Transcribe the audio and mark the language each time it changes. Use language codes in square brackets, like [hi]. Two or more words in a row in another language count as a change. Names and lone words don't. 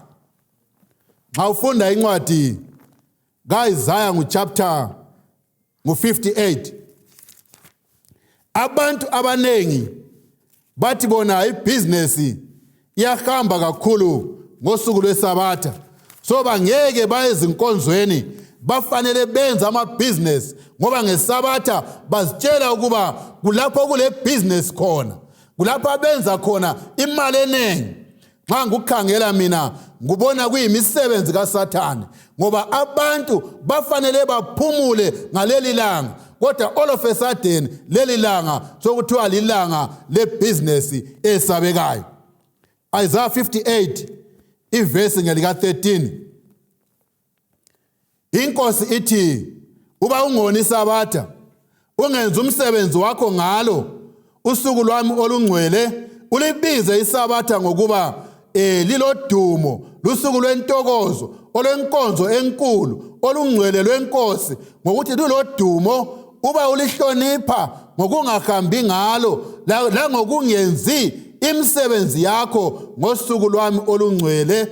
[nd] Nxa ufunda incwadi kaIsaya chapter 58, abantu abanengi bathi bona ibhizinesi iyahamba kakhulu ngosuku lweSabatha, so bangeke baye ezinkonzweni, bafanele benze amabhizinesi, ngoba ngeSabatha bazitshela ukuba kulapho kule business khona, kulapho abenza khona imali enengi. Nxa ngukhangela mina ngubona kuyimisebenzi kaSathane, ngoba abantu bafanele baphumule ngaleli langa, kodwa [en] all of a sudden [nd] leli langa sokuthiwa lilanga lebhizinesi esabekayo. Isaiah 58 ivesi ngelika 13, inkosi ithi, uba ungoni iSabatha, ungenza umsebenzi wakho ngalo usuku lwami olungcwele, ulibize iSabatha ngokuba lilodumo, lusuku lwentokozo, olwenkonzo enkulu, olungcwele lwenkosi, ngokuthi lulodumo, uba ulihlonipha ngokungahambi ngalo langokungenzi imisebenzi yakho ngosuku lwami olungcwele.